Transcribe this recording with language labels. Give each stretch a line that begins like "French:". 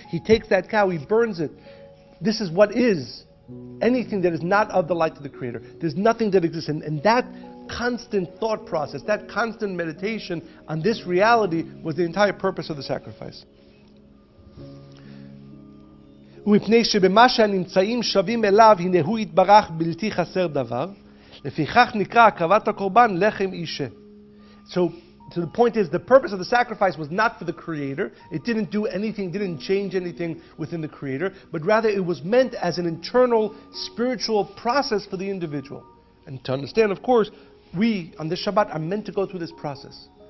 English: He takes that cow, he burns it. This is what is. Anything that is not of the light of the Creator. There's nothing that exists. And that constant thought process, that constant meditation on this reality was the entire purpose of the sacrifice.
Hebrew: ומפני שבמה שהנמצאים שווים אליו, הנה הוא יתברך בלתי חסר דבר, לפיכך נקרא הקרבת הקורבן לחם אישה.
English: So the point is, the purpose of the sacrifice was not for the Creator. It didn't do anything, didn't change anything within the Creator, but rather it was meant as an internal spiritual process for the individual. And to understand, of course, we on this Shabbat are meant to go through this process.